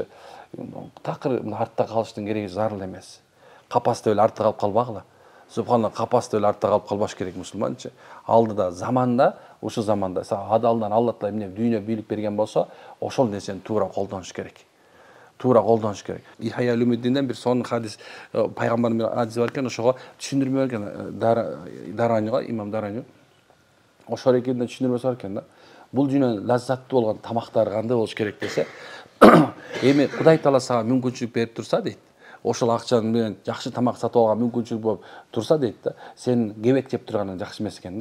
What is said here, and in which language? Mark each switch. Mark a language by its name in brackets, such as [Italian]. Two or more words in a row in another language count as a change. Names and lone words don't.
[Kyrgyz] Такыр артта калыштын кереги зарыл эмес. Капаста эле артта калып калбагыла. Субханалла, капаста эле артта калып калбаш керек мусулманчы. Алдыда заманда, ушул заманда адалдан Алла Таала эмне дүйнө бийлик берген болсо, ошол нерсени туура колдонуш керек. Ихая Улумуддинден бир сон хадис, пайгамбардын бир хадиси бар экен, ошого түшүндүрмө берген Даранига, имам Дарани. Ошол экенде түшүндүрмөсү бар экен да. Бул дүйнөнүн лаззаттуу болгон тамактары кандай болуш керек десе, эми Кудай Таала сага мүмкүнчүлүк берип турса дейт, ошол акча менен жакшы тамак сатып алганга мүмкүнчүлүк болуп турса дейт да, сен кебек жеп турганың жакшы эмес экен да.